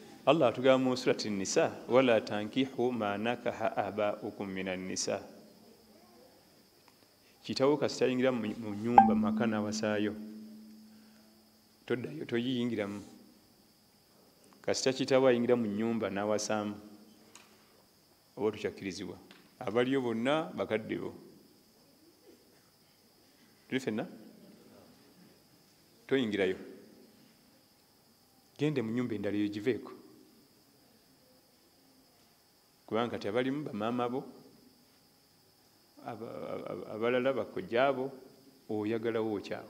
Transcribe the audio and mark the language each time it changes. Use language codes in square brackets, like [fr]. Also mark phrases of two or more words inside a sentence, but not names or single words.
[lg] Allah atugamba mu surati Nisa [ar] ولا تنكحوا ما نكح آباؤكم من النساء. [lg] Kitawo kasita yingira mu nyumba maka n'awasaayo toddayo toyingiramu. Kasita kitawo ayingira mu nyumba n'awasaamu oba tukyakkirizibwa. Abaliyo bonna bakadde bo. Tuli ffenna toyingirayo, gende mu nyumba endala eyo giveeko, kubanga kati abalimu bamaama bo abalala bakojjaabo oyagalawo okyawo.